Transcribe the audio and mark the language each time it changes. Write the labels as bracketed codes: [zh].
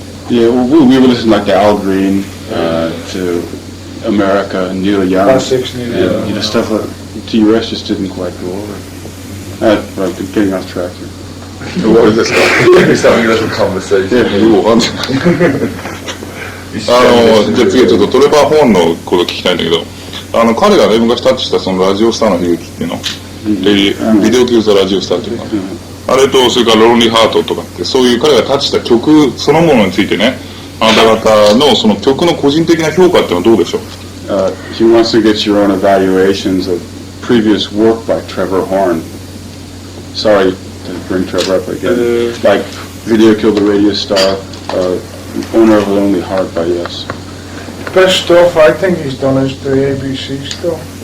[en] Yeah, well, we were listening like to Al Green, to America and Neil Young. Classics, Neil Young. You know, stuff like T-Rex just didn't quite go over. Right, getting off track here. What was this? He's having a little conversation. Yeah, [ja] じゃあ次はちょっとトレバー・ホーンのこと聞きたいんだけど、彼がね、昔タッチしたそのラジオスターの悲劇っていうの、ビデオ級ザラジオスターっていうの、あれとそれからロンリーハートとかって、そういう彼がタッチした曲そのものについてね、あなた方のその曲の個人的な評価っていうのはどうでしょう？ [en] He wants to get your own evaluations of previous work by Trevor Horn. Sorry to bring Trevor up again. Like Video Killed the Radio Star, Owner of a Lonely Heart by Yes. Best stuff I think he's done is the ABC stuff.